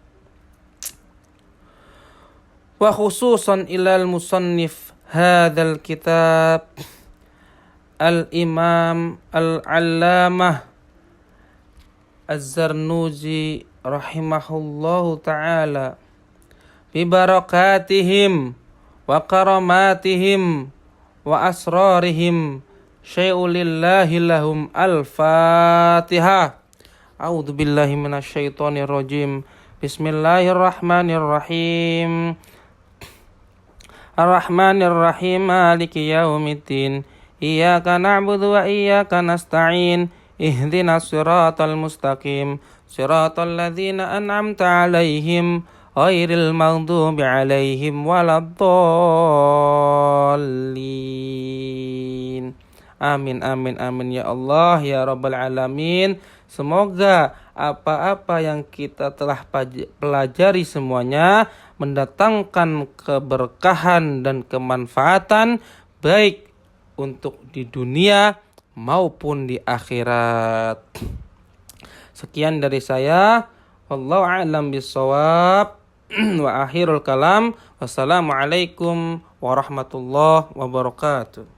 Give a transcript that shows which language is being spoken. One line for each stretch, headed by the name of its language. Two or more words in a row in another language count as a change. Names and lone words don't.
Arabic: وخصوصا إلى المصنف هذا الكتاب الإمام العلامة الزرنوجي رحمه الله تعالى، ببركاتهم وكراماتهم وأسرارهم شيء لله لهم. الفاتحة. أعوذ بالله من الشيطان الرجيم. بسم الله الرحمن الرحيم. الرحمن الرحيم، مالك يوم الدين، إياك نعبد وإياك نستعين، اهدنا الصراط المستقيم، صراط الذين أنعمت عليهم، غير المغضوب عليهم ولا الضالين. آمين آمين آمين يا الله يا رب العالمين.
Indonesian: Semoga apa-apa yang kita telah pelajari semuanya mendatangkan keberkahan dan kemanfaatan baik untuk di dunia maupun di akhirat. Sekian dari saya.
Arabic: والله أعلم بالصواب. وآخر الكلام. والسلام عليكم ورحمة الله وبركاته.